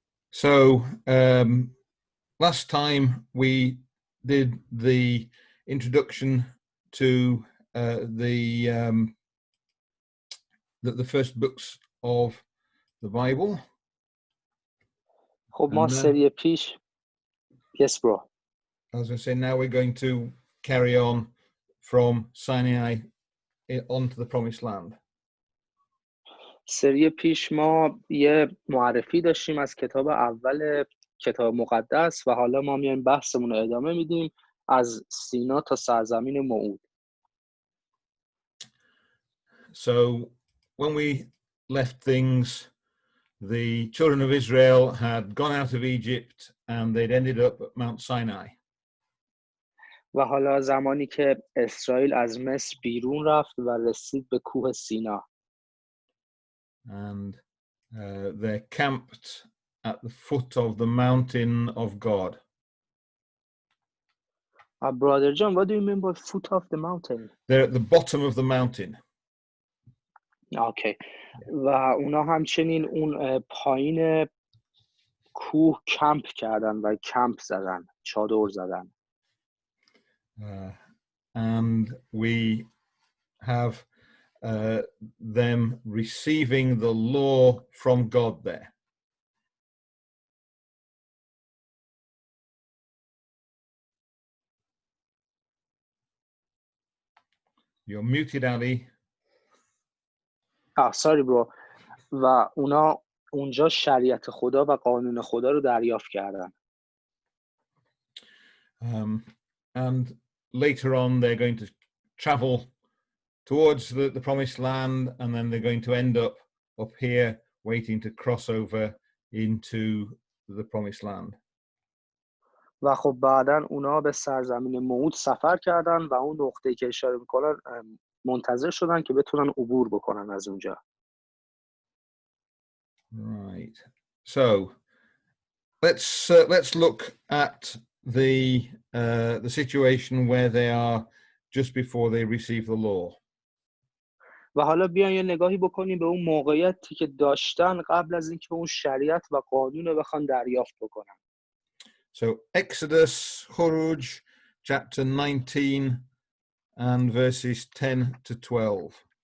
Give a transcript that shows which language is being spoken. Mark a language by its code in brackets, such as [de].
[en] So last time we did the introduction to the first books of the Bible. [fa] خب ما سری پیش [en] Yes bro. As I say, now we're going to carry on from Sinai onto the Promised Land. [fa] سری پیش ما یه معرفی داشتیم از کتاب اول کتاب مقدس و حالا ما میایم بحثمون رو ادامه میدیم از سینا تا سرزمین موعود. [en] So when we left things, the children of Israel had gone out of Egypt and they'd ended up at Mount Sinai. [fa] و حالا زمانی که اسرائیل از مصر بیرون رفت و رسید به کوه سینا. [en] And they're camped at the foot of the mountain of God. Brother John, what do you mean by foot of the mountain? They're at the bottom of the mountain. Okay. [fa] و اونا همچنین اون پایین کوه کمپ کردن و کمپ زدن، چادر زدن. [en] And we have them receiving the law from God there. You're muted, Ali. sorry bro. [fa] و اونا اونجا شریعت خدا و قانون خدا رو دریافت کردن. [en] And later on they're going to travel towards the promised land, and then they're going to end up here waiting to cross over into the promised land. [fa] و خب بعدن اونا به سرزمین موعود سفر کردن و اون نقطه‌ای که اشاره میکنن منتظر شدن که بتونن عبور بکنن از اونجا. [en] Right. So let's look at the situation where they are just before they receive the law. [fa] و حالا بیان یه نگاهی بکنیم به اون موقعیتی که داشتن قبل از اینکه اون شریعت و قانون رو بخوان دریافت بکنن. [en] So Exodus, Khuruj, chapter 19 and verses 10 to 12.